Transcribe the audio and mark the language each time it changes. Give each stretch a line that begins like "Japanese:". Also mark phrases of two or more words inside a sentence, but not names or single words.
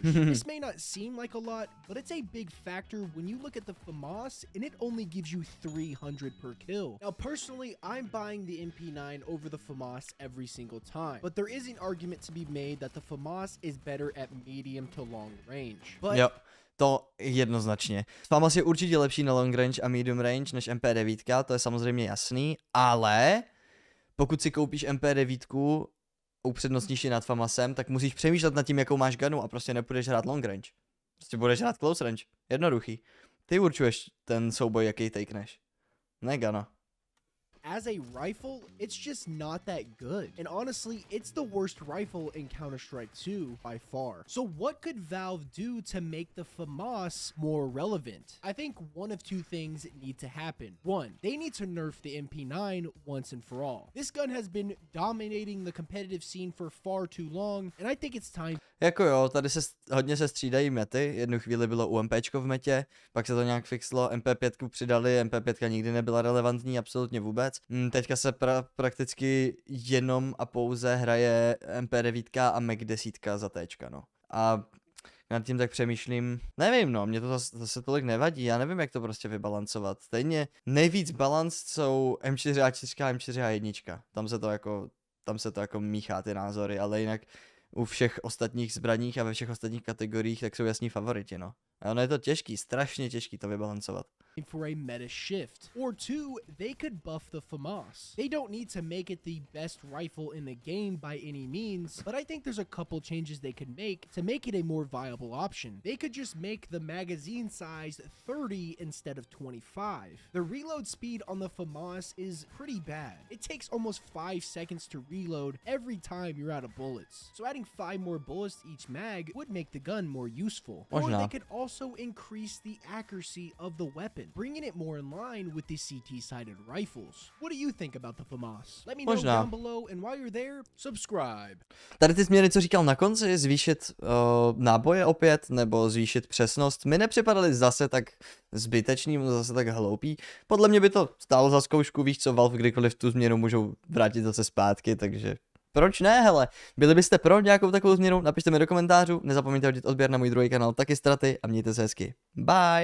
English: This may not seem like a lot, but it's a big factor when you look at the Famas and it only gives you 300 per kill. Now, personally, I'm buying the MP9 over the Famas every single time, but there is an argument to be made that the Famas is better at medium to long range. But
Czech: Jo, to jednoznačně. Famas je určitě lepší na
English: long range
Czech: a
English: medium range
Czech: než MP9, to je samozřejmě jasný, ale pokud si koupíš MP9 upřednostníš ji nad Famasem, tak musíš přemýšlet nad tím, jakou máš gunu a prostě nepůjdeš hrát
English: long range.
Czech: Prostě budeš hrát
English: close range.
Czech: Jednoduchý. Ty určuješ ten souboj, jaký takeneš. Ne gana.
English: as a rifle, it's just not that good. And honestly, it's the worst rifle in Counter-Strike 2 by far. So what could Valve do to make the Famas more relevant? I think one of two things need to happen. One, they need to nerf the MP9 once and for all. This gun has been dominating the competitive scene for far too long, and I think it's time.
Czech: Jako jo, tady se hodně se střídají mety, jednu chvíli bylo u MPčko v metě, pak se to nějak fixlo, MP5 přidali, MP5 nikdy nebyla relevantní absolutně vůbec. Teďka se prakticky jenom a pouze hraje MP9 a Mac 10 za Tčka, no. A nad tím tak přemýšlím, nevím no, mě to zase tolik nevadí, já nevím jak to prostě vybalancovat. Stejně nejvíc balans jsou M4A4 a M4A1, tam se to jako míchá ty názory, ale jinak u všech ostatních zbraních a ve všech ostatních kategoriích tak jsou jasní favoriti, no. A ono je to těžký, strašně těžký to vybalancovat.
English: For a meta shift. Or two, they could buff the Famas. They don't need to make it the best rifle in the game by any means, but I think there's a couple changes they could make it a more viable option. They could just make the magazine size 30 instead of 25. The reload speed on the Famas is pretty bad. It takes almost 5 seconds to reload every time you're out of bullets. So adding 5 more bullets to each mag would make the gun more useful. Or they could also increase the accuracy of the weapon, bringing it more in line with the CT-sided rifles. What do you think about the Famas? Let me know down below, and while you're there, subscribe.
Czech: Tady ty jsi mě něco říkal na konci, zvýšit náboje opět, nebo zvýšit přesnost. Mi nepřipadaly zase tak zbytečný, zase tak hloupý. Podle mě by to stálo za zkoušku, víš co, Valve kdykoliv tu změnu můžou vrátit zase zpátky, takže proč ne, hele, byli byste pro nějakou takovou změnu, napište mi do komentářů, nezapomeňte hodit odběr na můj druhý kanál, taky Straty a mějte se hezky.